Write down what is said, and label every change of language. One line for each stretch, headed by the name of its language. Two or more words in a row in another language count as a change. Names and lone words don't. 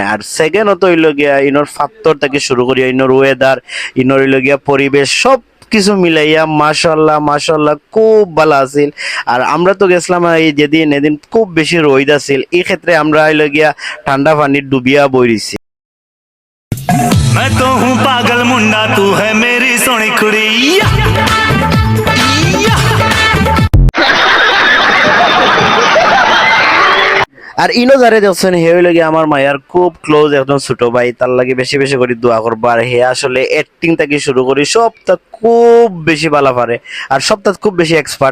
Bangla: আর সেকেন্ড হতো হইল গিয়া ইনোর ফাত্তর থেকে শুরু করিয়া ইনোর ওয়েদার, ইনোর হইল গিয়া পরিবেশ সব কিছু মিলাইয়া মাশাআল্লাহ মাশাআল্লাহ খুব ভালো আছিল। আর আমরা তো গেছিলাম এই যেদিন এদিন খুব বেশি রোদ আছিল, এই ক্ষেত্রে আমরা হইল গিয়া ঠান্ডা পানির ডুবিয়া বইরিছি।
Hindi: मैं तो हूँ पागल मुंडा तू है मेरी सोनी कुड़ी
Bangla: আর ইনো যারে দেখছেন হে হইল গিয়ে আমার মায়ার খুব ক্লোজ একদম ছোট ভাই। তার লাগে বেশি বেশি করে দোয়া করবা। আর হে আসলে অ্যাক্টিং থেকে শুরু করি সবটা খুব বেশি ভালো পারে, আর সবটা খুব বেশি এক্সপার্ট।